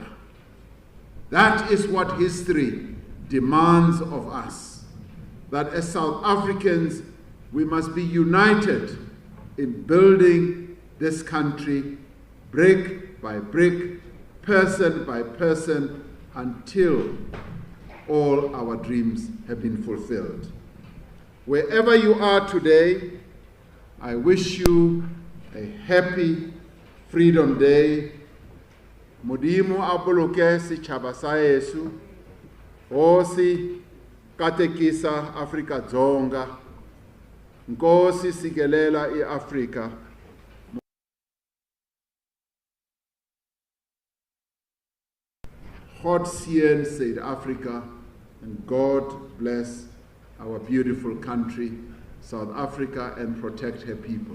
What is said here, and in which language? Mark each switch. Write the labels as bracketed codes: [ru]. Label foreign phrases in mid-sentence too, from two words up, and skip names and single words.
[en] That is what history demands of us, that as South Africans, we must be united in building this country brick by brick, person by person, until all our dreams have been fulfilled. Wherever you are today, I wish you a happy Freedom Day. [st] Modimo apoloke setšhaba sa Yesu, [xh] Nkosi katekisa Afrika Dzonga, Nkosi sikelela iAfrika. [en] God seën South Africa, and God bless our beautiful country, South Africa, and protect her people.